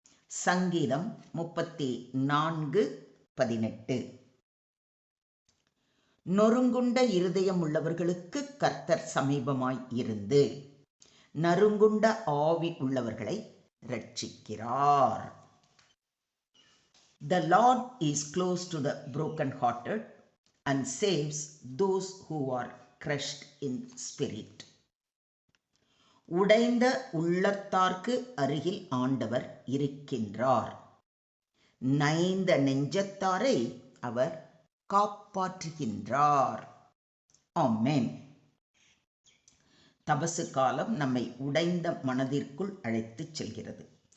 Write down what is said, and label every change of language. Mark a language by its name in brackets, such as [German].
[Tamil] சங்கீதம் 34:18. நொறுங்குண்ட இருதயம் உள்ளவர்களுக்கு கர்த்தர் சமீபமாய் இருந்து நறுங்குண்ட ஆவி உள்ளவர்களை ரட்சிக்கிறார். [English] The Lord is close to the broken-hearted and saves those who are crushed in spirit. [Tamil] உடைந்த உள்ளத்தார்க்கு அருகில் ஆண்டவர் இருக்கின்றார். நைந்த நெஞ்சத்தாரை அவர் காப்பாற்றுகின்றார். ஆமென். தபசு காலம் நம்மை உடைந்த மனதிற்குள் அழைத்துச் செல்கிறது.